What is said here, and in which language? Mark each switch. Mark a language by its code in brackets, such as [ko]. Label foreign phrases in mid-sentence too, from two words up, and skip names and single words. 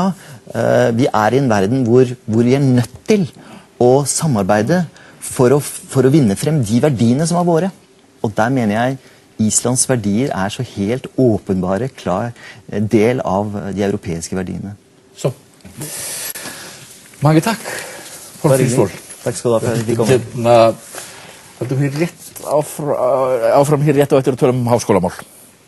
[no] Vi er i en verden hvor vi er nødt til å samarbeide for å vinne frem de verdiene som er våre. Og der mener jeg Islands verdier er så helt åpenbare, klar del av de europeiske verdiene. Så. Mange takk for tilsvar. Takk skal du ha for at jeg fikk komme. Du blir [is] rett áfram hér rétt á eftir að tala háskólamál.